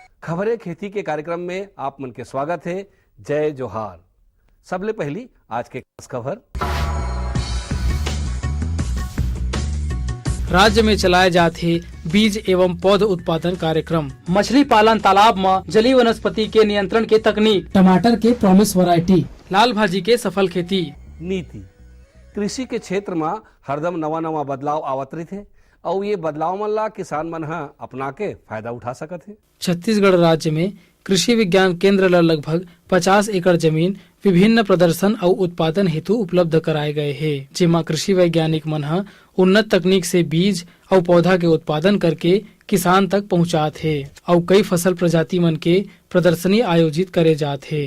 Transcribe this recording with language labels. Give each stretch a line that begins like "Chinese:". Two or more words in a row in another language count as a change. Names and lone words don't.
Chhattisgarhi: खबरें खेती के कार्यक्रम में आप मन के स्वागत है। जय जोहार। सबले पहली आज के खास खबर। राज्य में चलाए जाते बीज एवं पौध उत्पादन कार्यक्रम, मछली पालन तालाब में जलीय वनस्पति के नियंत्रण के तकनीक, टमाटर के
English: promise variety,
Chhattisgarhi: लाल भाजी के सफल खेती। नीति कृषि के क्षेत्र में हरदम नवा बदलाव आवत रही थे और ये बदलाव मन ला किसान मन ह अपना के फायदा उठा सकत है। छत्तीसगढ़ राज्य में कृषि विज्ञान केंद्र ला लगभग 50 एकड़ जमीन विभिन्न प्रदर्शन और उत्पादन हेतु उपलब्ध कराए गए हैं, जेमा कृषि वैज्ञानिक मन ह उन्नत तकनीक से बीज और पौधा के उत्पादन करके किसान तक पहुँचात है और कई फसल प्रजाति मन के प्रदर्शनी आयोजित करे जात है।